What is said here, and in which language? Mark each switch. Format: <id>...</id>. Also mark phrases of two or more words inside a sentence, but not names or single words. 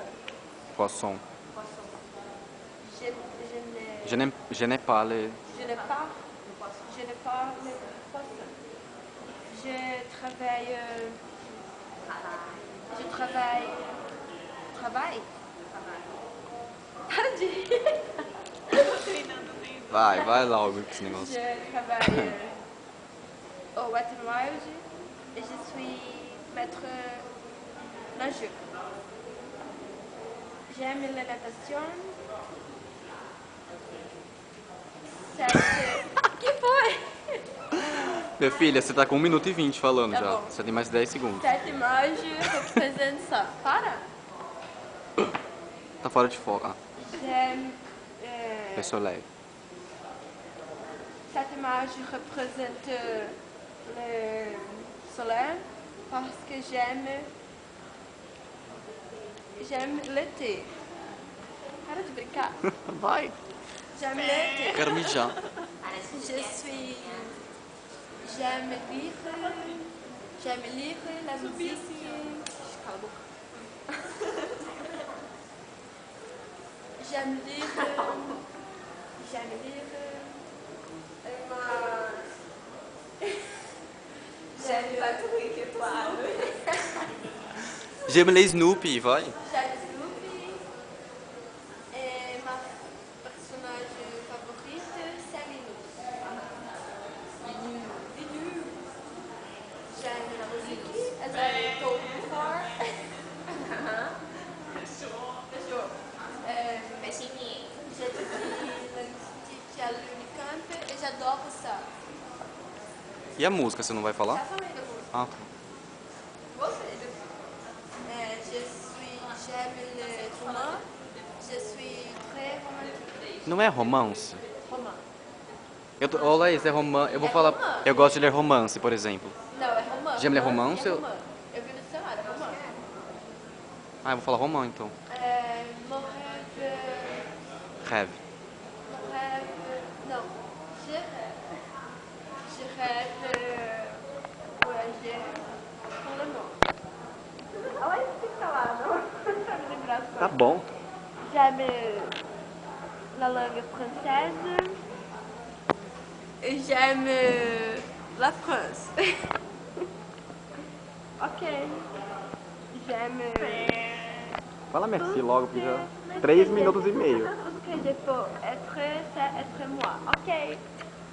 <fr>Poisson. Poisson. Je n'ai pas les... Je n'ai pas le poisson. Je travaille. Je travaille. Travaille?</fr> <pt>Vai logo com esse negócio.</pt> <fr>Je travaille au Wet n Wild et je suis maître nageur. J'aime la natation.</fr> <pt>Que foi? Minha filha, você tá com 1 minuto e 20 falando Tá já. bom. Você tem mais 10 segundos.</pt> <fr>Cette image représente ça.</fr> <pt>Para! Tá fora de foco. Ah,</pt> <fr>J'aime.</fr> <pt>é soleil.</pt> <fr>Cette image représente le soleil parce que j'aime l'été.</fr> <pt>Para de brincar. Vai.</pt> <fr>J'aime l'été.</fr> <pt>Quero mijar.</pt> <fr>J'aime lire la musique.</fr> <pt>Cala a boca.</pt> <fr>J'aime lire. J'aime les Snoopy, vai. J'aime Snoopy. Et ma personnage favorite, c'est Linus. Linus. J'aime la musique,</fr> <en>as I told you before.</en> <pt>Fechou.</pt> <fr>J'étudie linguistique à l'Unicamp et j'adore ça.</fr> <pt>E a música, você não vai Já falar? falei da música. Ah, tá. Você?</pt> <fr>J'aime le roman. Je suis très romantique.</fr> <pt>Não é romance?</pt> <fr>Roman.</fr> <pt>Ô, Laís, é romance. Eu vou É falar. romance. Eu gosto de ler romance, por exemplo. Não, é romance.</pt> <fr>J'aime le romance,</fr> <pt>É eu- romance. Eu vi no dicionário, é romance. Ah, eu vou falar romance então.</pt> <fr>Mon rêve. Rêve. Mon rêve. Non. Je rêve voyager pour le monde. Ah ouais,</fr> <pt>tem que falar, não? Pra me lembrar as Tá coisas. bom.</pt> <fr>J'aime la langue française. Et j'aime la France. Ok. J'aime.</fr> <pt>Fala merci logo, porque já 3 minutos e meio.</pt> <fr>Tout ce que je peux être, c'est être moi. Ok.</fr>